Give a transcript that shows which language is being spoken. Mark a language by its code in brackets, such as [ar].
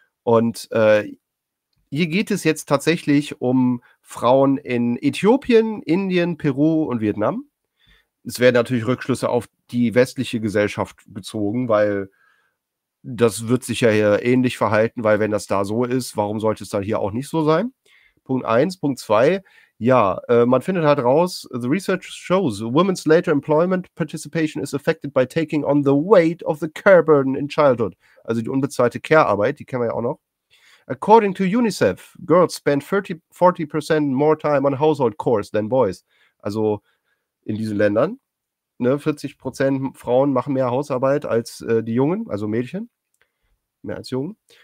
[de] Und hier geht es jetzt tatsächlich um Frauen in Äthiopien, Indien, Peru und Vietnam. Es werden natürlich Rückschlüsse auf die westliche Gesellschaft gezogen, weil das wird sich ja hier ähnlich verhalten, weil wenn das da so ist, warum sollte es dann hier auch nicht so sein? Punkt 1. Punkt 2. Ja, man findet halt raus, [en] the research shows women's later employment participation is affected by taking on the weight of the care burden in childhood. [de] Also die unbezahlte Care-Arbeit, die kennen wir ja auch noch. [en] According to UNICEF, girls spend 40% more time on household chores than boys. [de] Also in diesen Ländern, ne, 40% Frauen machen mehr Hausarbeit als die Jungen, also Mädchen, mehr als Jungen.